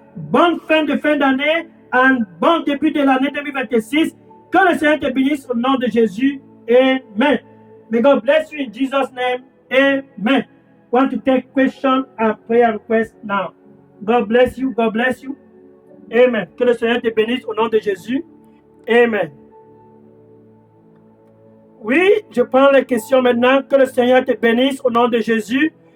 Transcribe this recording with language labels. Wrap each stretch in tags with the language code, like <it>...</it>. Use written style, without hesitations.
<fr>Bonne fin d'année and bon début de l'année 2026. Que le Seigneur te bénisse au nom de Jésus. Amen.</fr> <en>May God bless you in Jesus' name. Amen. Want to take question and prayer request now. God bless you. God bless you. Amen.</en> <fr>Que le Seigneur te bénisse au nom de Jésus. Amen. Oui, je prends les questions maintenant. Que le Seigneur te bénisse au nom de Jésus.</fr>